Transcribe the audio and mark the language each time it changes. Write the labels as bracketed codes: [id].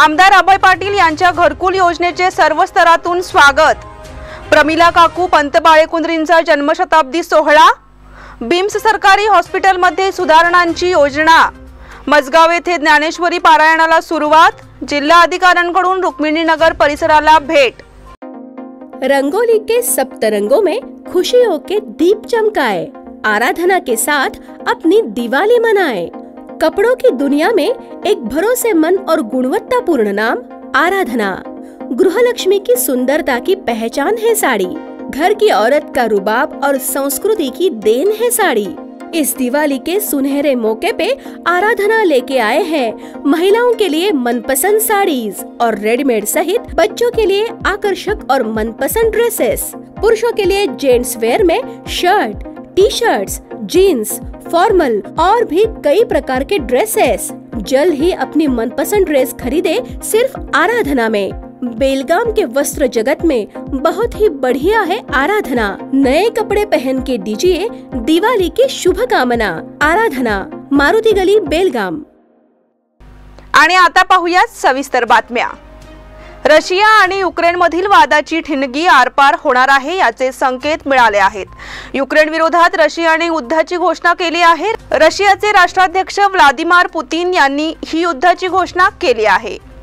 [mr] आमदार अभय पाटील यांच्या घरकुल योजनेचे सर्व स्तरातून स्वागत। प्रमिला काकू पंत बाळेकुंद्रींचा जन्मशताब्दी सोहळा। बिम्स सरकारी हॉस्पिटलमध्ये सुधारणांची योजना। मजगाव येथे ज्ञानेश्वरी पारायणाला सुरुवात। जिल्हा अधिकाऱ्यांकडून रुक्मिणीनगर परिसराला भेट। [hi] रंगोली के सप्तरंगों में खुशियों के दीप चमकाए, आराधना के साथ अपनी दिवाली मनाए। कपड़ों की दुनिया में एक भरोसेमंद और गुणवत्तापूर्ण नाम आराधना। गृहलक्ष्मी की सुंदरता की पहचान है साड़ी। घर की औरत का रुबाब और संस्कृति की देन है साड़ी। इस दिवाली के सुनहरे मौके पे आराधना लेके आए हैं महिलाओं के लिए मनपसंद साड़ीज और रेडीमेड सहित बच्चों के लिए आकर्षक और मनपसंद ड्रेसेस। पुरुषों के लिए जेंट्स वेयर में shirt, T shirts, jeans, formal और भी कई प्रकार के ड्रेसेस। जल्द ही अपनी मनपसंद ड्रेस खरीदे सिर्फ आराधना में। बेलगाम के वस्त्र जगत में बहुत ही बढ़िया है आराधना। नए कपड़े पहन के दीजिए दिवाली की शुभकामना। आराधना, मारुती गली, बेलगाम। [mr] आणि आता पाहूयात सविस्तर बातम्या। रशिया आणि युक्रेनमधील वादाची ठिणगी आरपार होणार आहे याचे संकेत मिळाले आहेत। युक्रेन विरोधात रशियाने युद्धाची घोषणा केली आहे। रशियाचे राष्ट्राध्यक्ष व्लादिमीर पुतिन यांनी ही युद्धाची घोषणा केली आहे।